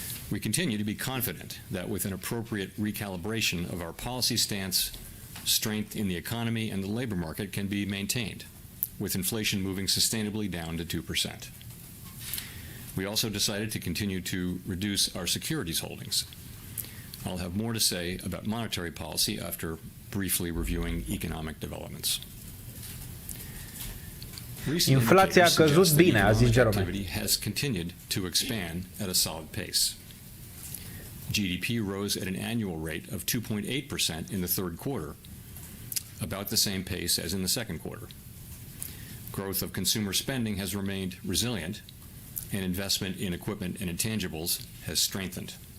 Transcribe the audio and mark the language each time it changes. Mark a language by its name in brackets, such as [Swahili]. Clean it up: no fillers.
[English] We continue to be confident that with an appropriate recalibration of our policy stance, strength in the economy and the labor market can be maintained, with inflation moving sustainably down to 2%. We also decided to continue to reduce our securities holdings. I'll have more to say about monetary policy after briefly reviewing economic developments. [Romanian] Inflația a căzut bine, a zis Jerome. [English] Activity has continued to expand at a solid pace. GDP rose at an annual rate of 2.8% in the third quarter, about the same pace as in the second quarter. Growth of consumer spending has remained resilient, and investment in equipment and intangibles has strengthened.